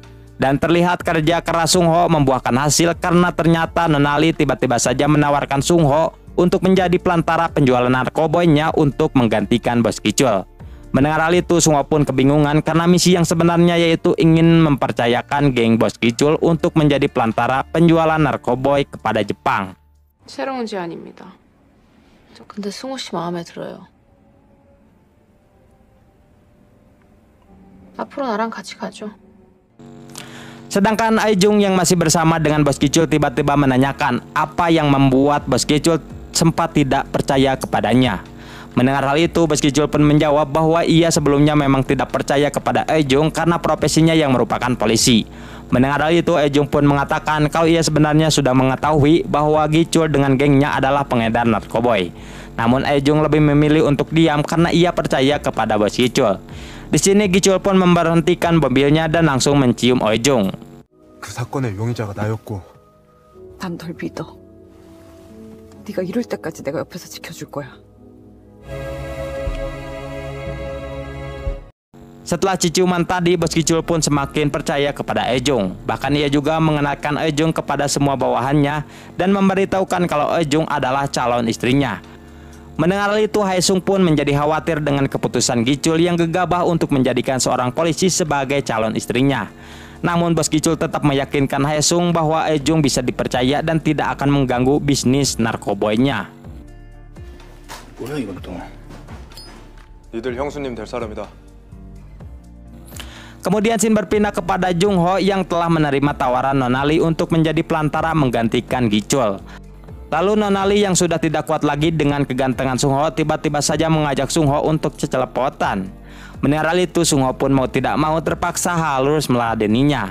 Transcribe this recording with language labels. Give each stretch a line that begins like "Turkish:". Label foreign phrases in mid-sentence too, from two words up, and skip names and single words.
Indonesian: Dan terlihat kerja keras Sung Ho membuahkan hasil karena ternyata Nona Lee tiba-tiba saja menawarkan Sung Ho untuk menjadi pelantara penjualan narkoboynya untuk menggantikan Bos Gicul. Mendengar hal itu, Sung Ho pun kebingungan karena misi yang sebenarnya yaitu ingin mempercayakan geng Bos Gicul untuk menjadi pelantara penjualan narkoboy kepada Jepang.
Korean: 새로운 제안입니다. 근데 승호 씨 마음에 들어요. 앞으로 나랑 같이 가죠.
Indonesian: Sedangkan Eujung yang masih bersama dengan Bos Gicul tiba-tiba menanyakan apa yang membuat Bos Gicul sempat tidak percaya kepadanya. Mendengar hal itu, Bos Gicul pun menjawab bahwa ia sebelumnya memang tidak percaya kepada Eujung karena profesinya yang merupakan polisi. Mendengar hal itu, Eujung pun mengatakan kalau ia sebenarnya sudah mengetahui bahwa Gicul dengan gengnya adalah pengedar narkoboy. Namun Eujung lebih memilih untuk diam karena ia percaya kepada Bos Gicul. Di sini Gicul pun memberhentikan mobilnya dan langsung mencium Eujung.
Korean: 그 사건의 용의자가 나였고. 난 널 믿어. 네가 이럴 때까지 내가 옆에서 지켜줄 거야.
Indonesian: Setelah ciuman tadi, Bos Gicul pun semakin percaya kepada Eujung. Bahkan ia juga mengenalkan Eujung kepada semua bawahannya dan memberitahukan kalau Eujung adalah calon istrinya. Mendengar itu, Haesung pun menjadi khawatir dengan keputusan Gicul yang gegabah untuk menjadikan seorang polisi sebagai calon istrinya. Namun Bos Gicul tetap meyakinkan Haesung bahwa Eujung bisa dipercaya dan tidak akan mengganggu bisnis narkoboynya.
Korean: 뭐야 이건 또? 니들 형수님 될 사람이다.
Indonesian: Kemudian scene berpindah kepada Jung Ho yang telah menerima tawaran Nona Lee untuk menjadi pelantara menggantikan Gicul. Lalu Nona Lee yang sudah tidak kuat lagi dengan kegantengan Sung Ho tiba-tiba saja mengajak Sung Ho untuk cecelepotan. Mendengar hal itu, Sung Ho pun mau tidak mau terpaksa harus meladeninya.